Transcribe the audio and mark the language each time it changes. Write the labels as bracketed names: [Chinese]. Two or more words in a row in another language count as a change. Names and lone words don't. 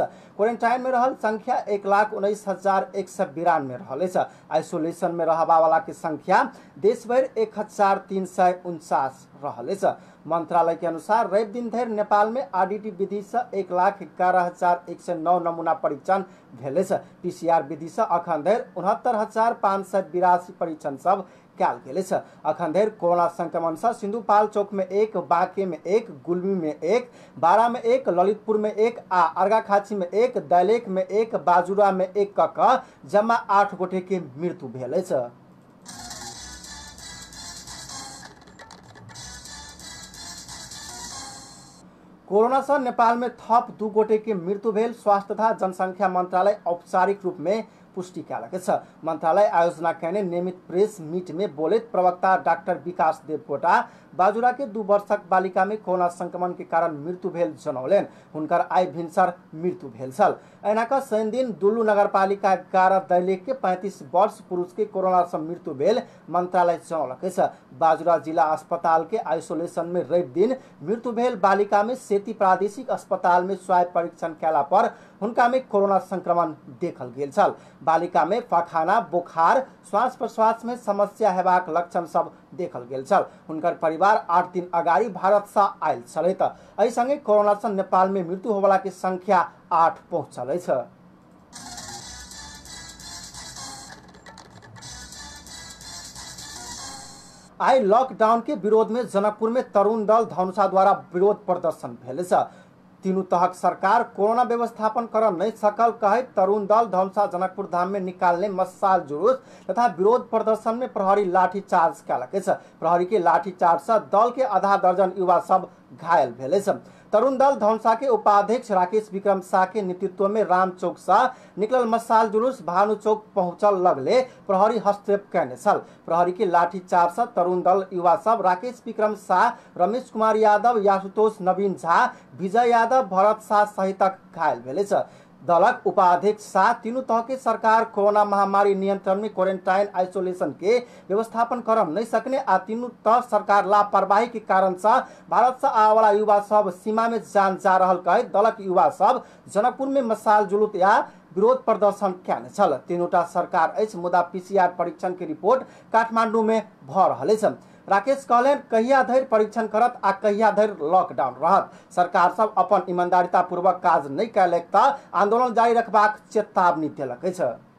[Maithili] क्वारंटाइन में रहल संख्या 1,19,192 रहल अछि। आइसोलेशन में रहबा वाला के संख्या देशभर 1349 रहल अछि। मंत्रालय के अनुसार रवि दिन धरि नेपाल में आरडीटी विधि से 1,11,109 नमूना परीक्षण भेल अछि। पीसीआर विधि से अखन धरि 69,582 परीक्षण सब कयल गेल अछि। अखन धरि कोरोना संक्रमण से सिन्धुपाल्चोक में 1, बांके में 1, गुल्मी में 1, बारा में 1, ललितपुर में 1 आ अर्घाखाँची में 1, दैलेख में 1, बाजुरा में 1 कऽ जम्मा 8 गोटे के मृत्यु भेल अछि। कोरोना से नेपाल में थप 2 गोटे के मृत्यु भेल स्वास्थ्य तथा जनसंख्या मंत्रालय औपचारिक रूप में पुष्टि कयलक अछि। मंत्रालय आयोजना कयने नियमित [English] press meet [Maithili] में बोलैत प्रवक्ता डॉक्टर विकास देवकोटा बाजुरा के 2 वर्षक बालिका में कोरोना संक्रमण के कारण मृत्यु भेल जनौलनि। हुनकर आइ भिनसर मृत्यु भेल छल। एनाक शनि दिन दुल्लू नगरपालिका 11 दैलेख के 35 वर्ष पुरुष के कोरोना से मृत्यु भेल मंत्रालय जनौलक अछि। बाजुरा जिला अस्पताल के आइसोलेशन में रवि दिन मृत्यु भेल बालिका में सेती प्रादेशिक अस्पताल में स्वाब परीक्षण कयला पर हुनका में कोरोना संक्रमण देखल गेल छल। बालिका में पखाना, बोखार, श्वास प्रश्वास में समस्या हेबाक लक्षण सब देखल गेल छल। हुनकर परिवार 8 दिन अगाड़ी भारत से आयल छलैथ। एहि संगे कोरोना से नेपाल में मृत्यु होवला के संख्या 8 पहुंचल अछि। आई लॉकडाउन के विरोध में जनकपुर में तरुण दल धनुषा द्वारा विरोध प्रदर्शन भेल अछि। तीनू तहक सरकार कोरोना व्यवस्थापन कर नहीं सकल कहे तरुण दल धनुषा जनकपुर धाम में निकालने मशाल जुलूस तथा विरोध प्रदर्शन में प्रहरी लाठीचार्ज कयलक अछि। प्रहरी के लाठीचार्ज से दल के आधा दर्जन युवा सब घायल भेल अछि। तरुण दल धनुषा के उपाध्यक्ष राकेश विक्रम शाह के नेतृत्व में राम चौक से निकलल मशाल जुलूस भानु चौक पहुंचल लगले प्रहरी हस्तक्षेप कयने छल। प्रहरी के लाठीचार्ज से तरुण दल युवा सब राकेश विक्रम शाह, रमेश कुमार यादव, आशुतोष नवीन झा, विजय यादव, भरत शाह सहित घायल भेल अछि। दलक उपाध्यक्ष शाह तीनू तह के सरकार कोरोना महामारी नियंत्रण में क्वारंटाइन आइसोलेशन के व्यवस्थापन कर नहीं सकने आ तीनू तह सरकार लापरवाही के कारण से भारत से आने वाला युवा सब सीमा में जान जा रहल कहे दलक युवा सब जनकपुर में मशाल जुलूस या विरोध प्रदर्शन कयने छल। तीनूटा सरकार अछि मुदा पीसीआर परीक्षण के रिपोर्ट काठमांडू में भ रहल अछि। राकेश कहलन कहिया धरि परीक्षण करत आ कहिया धरि लॉकडाउन रहत। सरकार सब अपन ईमानदारीता पूर्वक काज नहीं कयलक त आंदोलन जारी रखबाक चेतावनी देलक अछि।